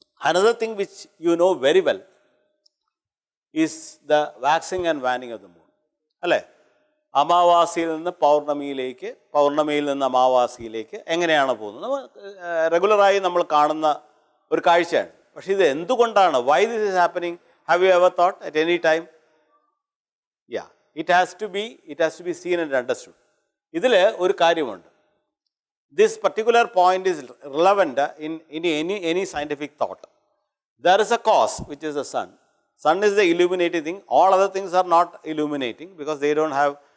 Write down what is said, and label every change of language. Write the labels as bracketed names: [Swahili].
[English] Another thing which you know very well is the waxing and waning of the moon. [Malayalam] Alle? അമാവാസിയിൽ നിന്ന് പൗർണമിയിലേക്ക്, പൗർണമിയിൽ നിന്ന് അമാവാസിയിലേക്ക് എങ്ങനെയാണ് പോകുന്നത്? റെഗുലറായി നമ്മൾ കാണുന്ന ഒരു കാഴ്ചയാണ്. പക്ഷേ ഇത് എന്തുകൊണ്ടാണ്? [English] Why this is happening? Have you ever thought at any time? Yeah, it has to be seen and understood. [Malayalam] ഇതിൽ ഒരു കാര്യമുണ്ട്. [English] This particular point is relevant in any scientific thought. There is a cause, which is the sun. Sun is the illuminating thing. All other things are not illuminating because they don't have